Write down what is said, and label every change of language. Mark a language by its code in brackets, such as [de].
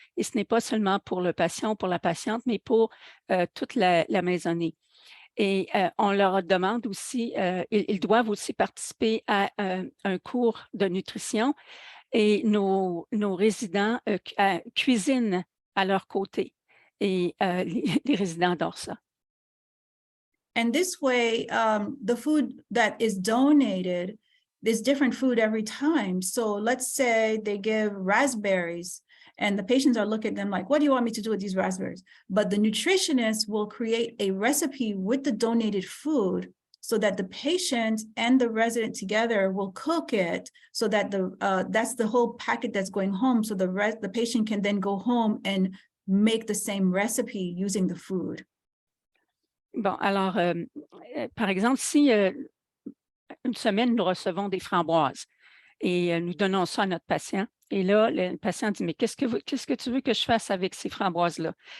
[fr] Et ce n'est pas seulement pour le patient ou pour la patiente, mais pour toute la maisonnée. Et on leur demande aussi, ils doivent aussi participer à un cours de nutrition et nos résidents cuisinent à leur côté. Et les résidents adorent ça. [en] And this way, the food that is donated, there's different food every time. So let's say they give raspberries and the patients are looking at them like, what do you want me to do with these raspberries? But the nutritionist will create a recipe with the donated food so that the patient and the resident together will cook it so that that's the whole packet that's going home. So the patient can then go home and make the same recipe using the food. [fr] Bon, alors, par exemple, si une semaine, nous recevons des framboises et nous donnons ça à notre patient, Et là, le patient dit, mais qu'est-ce que tu veux que je fasse avec ces framboises-là?